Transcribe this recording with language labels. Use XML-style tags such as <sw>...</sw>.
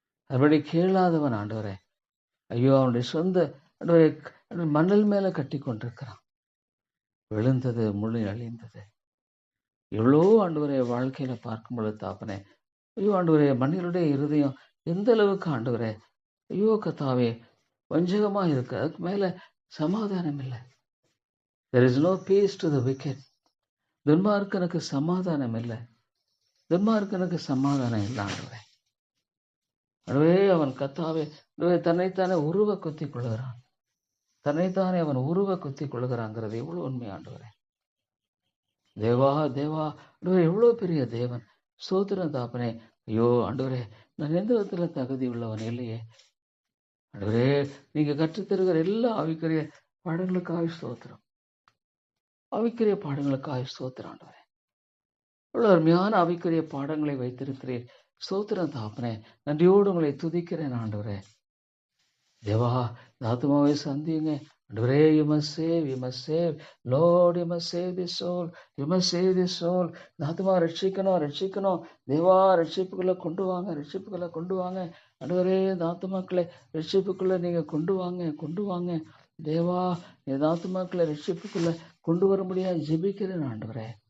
<ta>அதன்படி கேளாதவன் ஆண்டவரே, ஐயோ அவனுடைய சொந்த ஆண்டவரே மணல் மேல கட்டி கொண்டிருக்கிறான். விழுந்தது முழு அழிந்தது. எவ்வளோ ஆண்டவரே வாழ்க்கையில பார்க்கும் பொழுது தாப்பனே, ஐயோ ஆண்டவரே மனிதனுடைய இருதயம் எந்த அளவுக்கு ஆண்டவரே, ஐயோ கத்தாவே வஞ்சகமா இருக்கு. அதுக்கு மேல சமாதானம் இல்லை.</ta> <en>There is no peace to the wicked.</en> <ta>துன்மார்க்கனுக்கு சமாதானம் இல்லை. துன்மார்க்கனுக்கு சமாதானம் இல்லை ஆண்டவரே. ஆண்டவரே அவன் கத்தாவே தன்னைத்தானே உருவ குத்தி கொள்கிறான். தன்னைத்தானே அவன் உருவ குத்தி கொள்கிறாங்கிறது எவ்வளவு உண்மை ஆண்டவரே. தேவா தேவா ஆண்டவரே, எவ்வளோ பெரிய தேவன். ஸ்தோத்திரம் தாப்பனே. ஐயோ ஆண்டவரே, நான் எந்த விதத்துல தகுதி உள்ளவன் இல்லையே ஆண்டவரே. நீங்க கற்றுத்தருகிற எல்லா ஆவிக்குரிய பாடங்களுக்காக ஸ்தோத்திரம். ஆவிக்குரிய பாடங்களுக்காக ஸ்தோத்திரம் ஆண்டவரே. இவ்வளவு அருமையான ஆவிக்குரிய பாடங்களை வைத்திருக்கிறேன். ஸ்தோத்திரம் தாப்பனே. நன்றியோடு உங்களை துதிக்கிறேன் ஆண்டவரே. தேவா இந்த ஆத்துமாவை சந்தியுங்க ஆண்டவரே.</ta> <en>you must save, you must save, Lord, you must save this soul, you must save this soul.</en> <ta>இந்த ஆத்துமா ரட்சிக்கணும், ரட்சிக்கணும். தேவா ரட்சிப்புக்குள்ள கொண்டு வாங்க, ரட்சிப்புக்குள்ள கொண்டு வாங்க ஆண்டவரே. இந்த ஆத்துமாக்களை ரட்சிப்புக்குள்ள நீங்க கொண்டு வாங்க, கொண்டு வாங்க தேவா. இந்த ஆத்துமாக்களை ரட்சிப்புக்குள்ள கொண்டு வர முடியாது ஜெபிக்கிறேன் ஆண்டவரே.</ta>